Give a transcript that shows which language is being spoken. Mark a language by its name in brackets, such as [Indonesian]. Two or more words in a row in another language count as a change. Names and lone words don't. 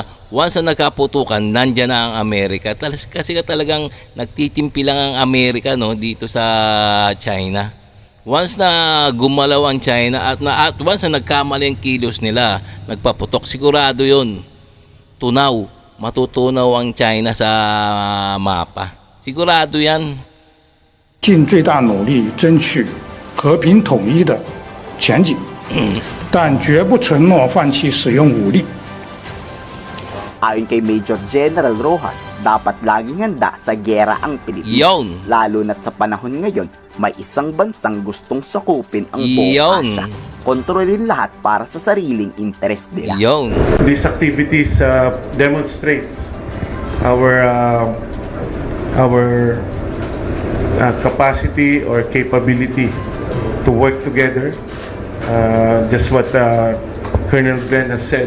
[Filipino] Once na nagkaputukan, nandyan na ang Amerika. Kasi talagang nagtitimpi lang ang Amerika, no, dito sa China. Once na gumalaw ang China at once na nagkamali ang kilos nila, nagpaputok, sigurado yun. Matutunaw ang China sa mapa. Sigurado yan. [Chinese] 尽最大努力争取和平统一的前景，但绝不承诺放弃使用武力。 [Filipino] Ayon kay Major General Rojas, dapat laging handa sa giyera ang Pilipinas. Lalo na't sa panahon ngayon, may isang bansang gustong sakupin ang buong Asya. Kontrolin lahat para sa sariling interes nila. [English] These activities demonstrates our capacity or capability to work together. Just what Colonel Glenn has said.